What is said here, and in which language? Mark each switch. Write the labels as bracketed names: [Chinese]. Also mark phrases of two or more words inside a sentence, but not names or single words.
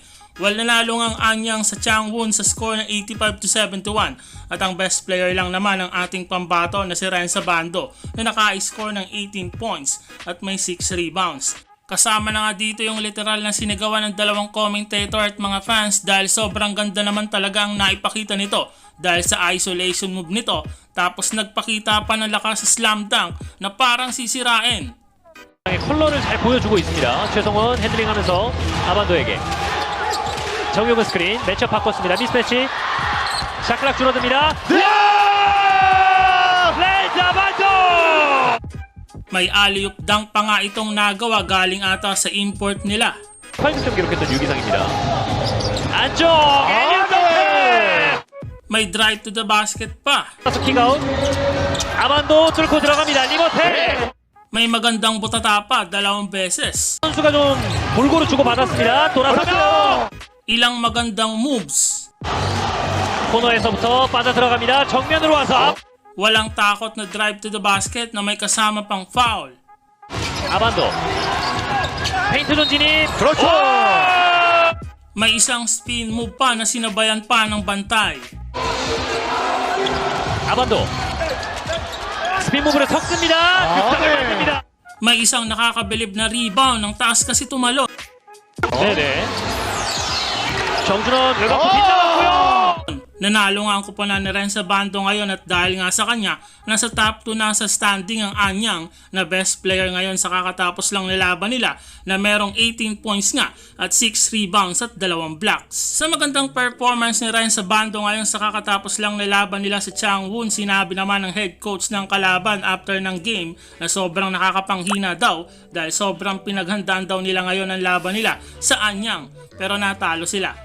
[Filipino] Well, nanalo ang Anyang sa Changwon sa score ng 85-71 at ang [English] best player [Filipino] lang naman ang ating pambato na si Rensa Bando na naka-score ng 18 points at may 6 rebounds. Kasama na nga dito yung literal na sinigawan ng dalawang commentator at mga fans dahil sobrang ganda naman talaga ang naipakita nito dahil sa [English] isolation move [Filipino] nito, tapos nagpakita pa ng lakas sa [English] slam dunk [Filipino] na parang sisirain. [Korean] 컬러를 잘 보여주고 있습니다. 최성원 핸들링하면서 아반도에게 정용근 스크린 매치업 바꿨습니다. 미스매치 샤클락 줄어듭니다. 렌사 반도! [Filipino] May [English] alley-oop dunk [Filipino] pa nga itong nagawa galing ata sa import nila. [Korean] 8득점 기록했던 유기상입니다. 안쪽! [Filipino] May [English] drive to the basket [Filipino] pa. [Korean] 킥아웃. 아반도 뚫고 들어갑니다. 리버테! [Filipino] May magandang butata pa 2 beses. [Korean] 선수가 좀 골고루 주고받았습니다. 돌아서며 [Filipino] Ilang magandang moves. [Korean] 코너에서부터 빠져들어갑니다. 정면으로 와서 [Filipino] Walang takot na [English] drive to the basket [Filipino] na may kasama pang foul. [Korean] 아반도 페인트 존 진입. 그렇죠. [Filipino] May isang [English] spin move [Filipino] pa na sinabayan pa ng bantay. [Korean] 아반도 스핀 무브를 섞습니다. 득점을 만듭니다. [Filipino] May isang nakakabilib na rebound ng taas kasi tumalo. [Korean] 네네. 정준원 외곽 빗나갔고요. [Filipino] Nanalo nga ang kuponan ni Rensa Bando ngayon at dahil nga sa kanya, nasa top 2 na sa standing ang Anyang na [English] best player [Filipino] ngayon sa kakatapos lang nilaban nila na merong 18 points nga at 6 rebounds at 2 blocks. Sa magandang performance ni Rensa Bando ngayon sa kakatapos lang nilaban nila sa Changwon, sinabi naman ng [English] head coach [Filipino] ng kalaban after ng game na sobrang nakakapanghina daw dahil sobrang pinaghandaan daw nila ngayon ang laban nila sa Anyang pero natalo sila.